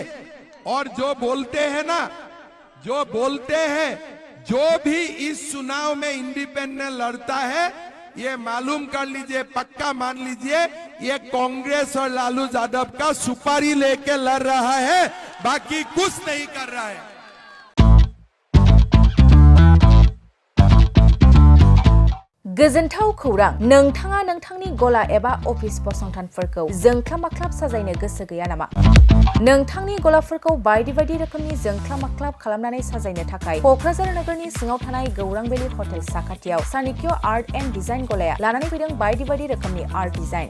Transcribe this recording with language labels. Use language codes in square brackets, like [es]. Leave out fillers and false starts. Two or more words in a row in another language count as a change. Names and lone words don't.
[hi] और जो बोलते हैं जो भी इस चुनाव में इंडिपेंडेंट लड़ता है, ये मालूम कर लीजिए, पक्का मान लीजिए, ये कांग्रेस और लालू यादव का सुपारी लेके लड़ रहा है, बाकी कुछ नहीं कर रहा है। [brx] गोजोनथाव खौरां, नोंथाङा नोंथांनि गला एबा अफिस फसंथानफोरखौ जोंख्लाब माख्लाब साजायनो गोसो गैया नामा? नोंथांनि गलाफोरखौ बायदि बायदि रोखोमनि जोंख्लाब माख्लाब खालामनानै साजायनो थाखाय क'क्राझार नोगोरनि सिङाव थानाय गौरां भेलि हटेल साखाथियाव चाणक्य आर्ट एन्ड डिजाइन गलाया लानानै फैदों बायदि बायदि रोखोमनि आर्ट डिजाइन।